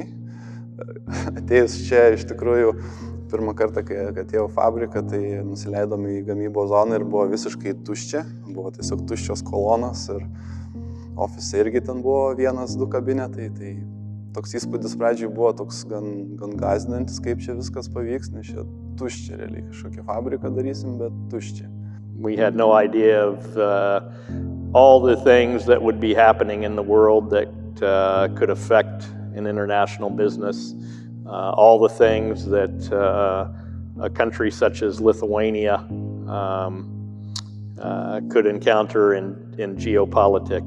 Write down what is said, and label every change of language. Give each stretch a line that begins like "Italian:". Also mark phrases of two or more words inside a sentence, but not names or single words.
Lithuanian: Atėjus čia iš tikrųjų pirmą kartą, kai atėjau fabriką, tai nusileidome į gamybos zoną ir buvo visiškai tuščia. Buvo tiesiog tuščios kolonos ir ofise irgi ten buvo 1-2 kabinetai. Tai toks įspūdis pradžiai buvo toks gan gąsdinantis, kaip čia viskas pavyks, nes čia tuščia realiai, kažkokią fabriką darysim, bet tuščia.
English: We had no idea of all the things that would be happening in the world that could affect an international business, all the things that a country such as Lithuania could encounter in geopolitics.